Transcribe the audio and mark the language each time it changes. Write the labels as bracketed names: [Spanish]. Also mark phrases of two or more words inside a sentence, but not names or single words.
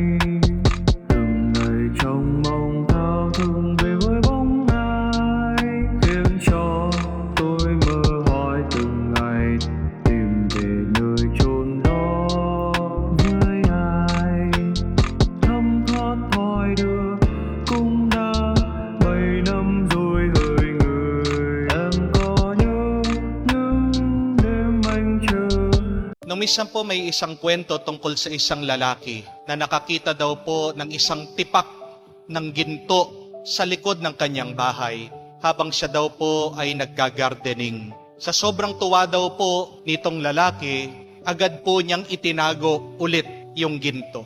[Vietnamese] Từng ngày trong mong thao thức về với bóng ai, khiến cho tôi mơ hỏi từng ngày tìm về nơi chốn đó với ai. Thấm thoát thoi đưa cũng đã 7 năm rồi hỡi người. Em có nhớ những đêm anh chờ. [Filipino] Nung minsan po may isang kwento tungkol sa isang lalaki na nakakita daw po ng isang tipak ng ginto sa likod ng kanyang bahay habang siya daw po ay nagga-gardening. Sa sobrang tuwa daw po nitong lalaki, agad po niyang itinago ulit yung ginto.